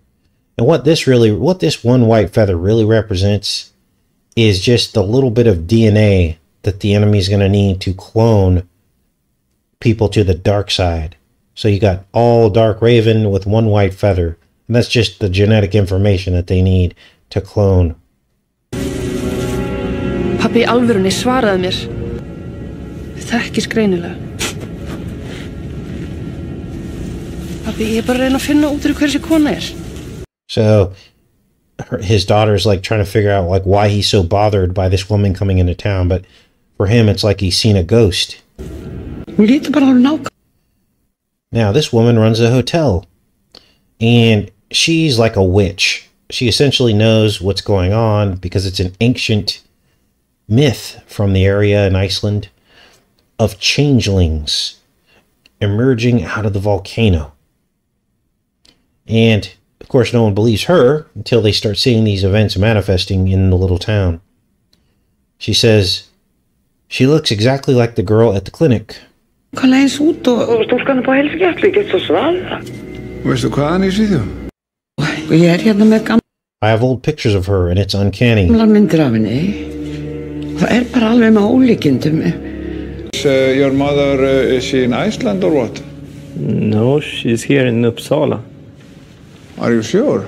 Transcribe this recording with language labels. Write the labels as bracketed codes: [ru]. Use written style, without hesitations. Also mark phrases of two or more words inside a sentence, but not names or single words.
[en] And what this one white feather really represents is just the little bit of DNA that the enemy is going to need to clone people to the dark side. So you got all dark raven with one white feather. And that's just the genetic information that they need to clone. [is] Pabbi í alvörunni svaraði mér. Þekkist greinilega. Pabbi, ég bara reyna að finna út úr hver þessi kona er. [en] So his daughter's like trying to figure out like why he's so bothered by this woman coming into town, but for him it's like he's seen a ghost. Now this woman runs a hotel, and she's like a witch. She essentially knows what's going on because it's an ancient myth from the area in Iceland of changelings emerging out of the volcano. And of course, no one believes her until they start seeing these events manifesting in the little town. She says she looks exactly like the girl at the clinic. [is] Veistu hvaðan í Svíþjóð? [en] I have old pictures of her, and it's uncanny. Your mother, is she in Iceland or what? No, she's here in Uppsala. Are you sure?